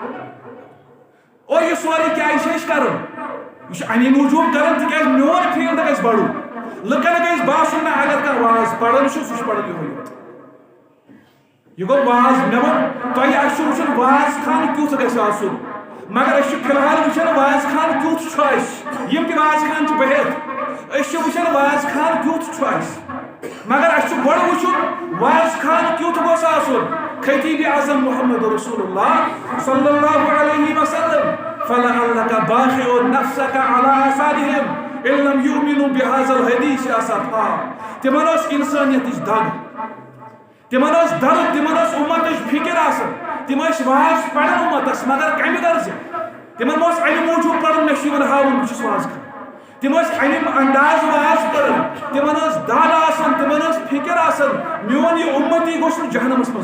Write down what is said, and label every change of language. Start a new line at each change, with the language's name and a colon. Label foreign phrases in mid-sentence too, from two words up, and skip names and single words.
Kashmiri: اور یہِ سورُے کیٛازِ چھِ أسۍ کران یہِ چھُ اَمے موٗجوٗب کران تِکیٛازِ میون فیٖلڈ گژھِ بَڑُن لُکن گژھِ باسُن نہ اگر کانٛہہ واز پَران چھُ سُہ چھُ پَران یِہوے یوت یہِ گوٚو واز مےٚ ووٚن تۄہہِ اَسہِ چھُ وٕچھُن واز خان کیُتھ گژھِ آسُن مگر أسۍ چھِ فِلحال وٕچھان واز خان کیُتھ چھُ اَسہِ یِم تہِ واز خان چھِ بِہِتھ أسۍ چھِ وٕچھان واز خان کیُتھ چھُ اَسہِ مگر اَسہِ چھُ گۄڈٕ وٕچھُن واز خان کیُتھ گوٚژھ آسُن خطیٖبِ اعظم محمد رسول اللہ
Arabic: صلی اللہ علیہ وسلم فلعلک باخع نفسک علی آثارہم ان لم یؤمنوا بہذا الحدیث
Kashmiri: اسفا تِمن ٲس اِنسٲنیتٕچ دگ تِمن ٲس درد تِمن ٲس اُمتٕچ فِکر آسان تِم ٲسۍ واز پران اُمتس مگر کمہِ غرضہِ تِمن اوس اَمہِ موٗجوٗب پرُن مےٚ چھُ یِوان ہاوُن بہٕ چھُس واز خان تِم ٲسۍ اَمہِ انداز واز پران تِمن ٲس دگ آسان تِمن ٲس فِکر آسان میون یہِ اُمتی گوٚژھ نہٕ جہنمس منٛز